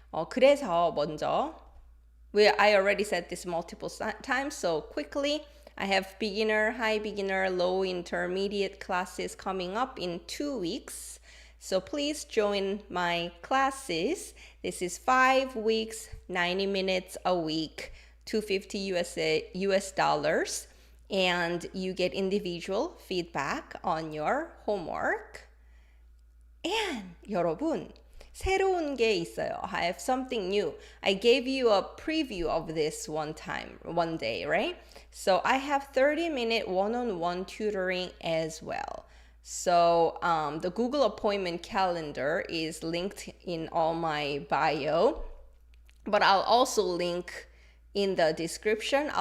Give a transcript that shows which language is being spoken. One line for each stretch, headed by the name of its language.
Korean: 그래서 먼저,
English: I already said this multiple times, so quickly, I have beginner, high beginner, low intermediate classes coming up in 2 weeks. So please join my classes. This is 5 weeks, 90 minutes a week, $250 US dollars, and you get individual feedback on your homework.
Korean: And 여러분, 새로운 게 있어요.
English: I have something new. I gave you a preview of this one day, right? So I have 30-minute one-on-one tutoring as well. So the Google appointment calendar is linked in all my bio, but I'll also link in the description.